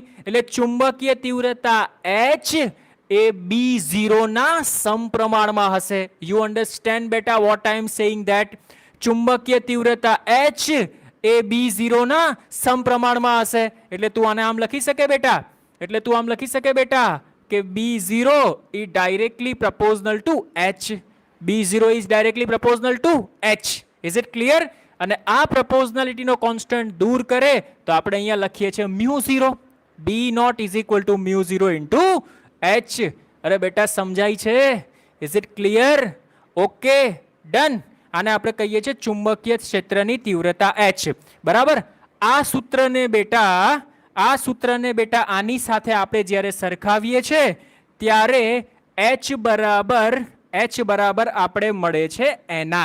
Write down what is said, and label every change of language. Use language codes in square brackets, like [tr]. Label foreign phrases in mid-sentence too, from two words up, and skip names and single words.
[gu] એટલે ચુંબકીય તીવ્રતા H એ B0 ના સમપ્રમાણમાં હશે. [en] you understand [gu] બેટા [en] what I am saying that? [gu] ચુંબકીય તીવ્રતા H એ B0 ના સમપ્રમાણમાં હશે. એટલે તું આને આમ લખી શકે બેટા. એટલે તું આમ લખી શકે બેટા કે [en] B0 is directly proportional to H. B0 is directly proportional to H. Is it clear? [gu] અને આ proportionality નો કોન્સ્ટન્ટ દૂર કરે તો આપણે અહીંયા લખીએ છીએ μ0. [en] B0 is equal to μ0 into H. [gu] અરે બેટા સમજાય છે? [en] is it clear? okay done. [gu] આને આપણે કહીએ છીએ ચુંબકીય ક્ષેત્રની તીવ્રતા H. બરાબર? આ સૂત્રને બેટા આની સાથે આપણે જ્યારે સરખાવીએ છીએ ત્યારે H બરાબર આપણે મળે છે Ni.